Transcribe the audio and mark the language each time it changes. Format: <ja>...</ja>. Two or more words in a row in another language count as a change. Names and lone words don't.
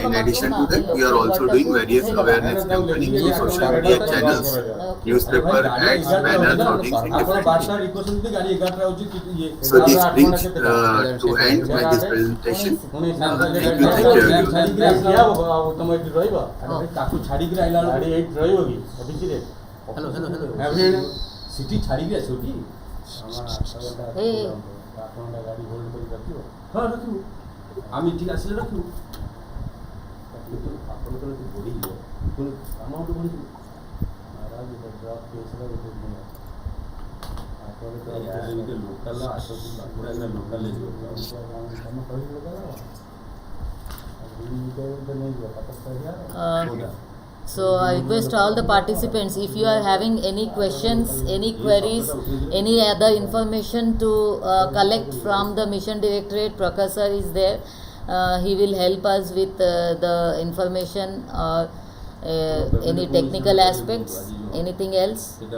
<en>In addition to that, we are also doing various awareness campaigning through social media channels, newspaper ads, banners, hoardings in different media. So this brings to end my this presentation. Thank you everyone.</en> <or>ତମ ଏଠି ରହିବ ତାକୁ ଛାଡ଼ିକିରି ଆଇଲା ବେଳକୁ ଏଇଠି ରହିବ କି ଅଫିସରେ ହ୍ୟାଲୋ ସିଟି ଛାଡ଼ିକି ଆସିବ କି ଆପଣଙ୍କ ଗାଡ଼ି ହୋଲ୍ଡ କରି ରଖିବ ହଁ ରଖିବୁ ଆମେ ଏଠିକି ଆସିଲେ ରଖିବୁ କିନ୍ତୁ ଆପଣଙ୍କର ଏଠି ବଢ଼ିଯିବ ପୁଣି ଆମାଉଣ୍ଟ ବଢ଼ିଯିବ ଡ୍ରପ୍ କେସ୍ର ଗୋଟେ ଆପଣ ଲୋକାଲ ଆସନ୍ତୁ ଆପଣ ଲୋକାଲ ଯିବ</or> <en>So I request all the participants, if you are having any questions, any queries, any other information to collect from the mission directorate, Prakash sir is there. He will help us with the information or any technical aspects, anything else.</en>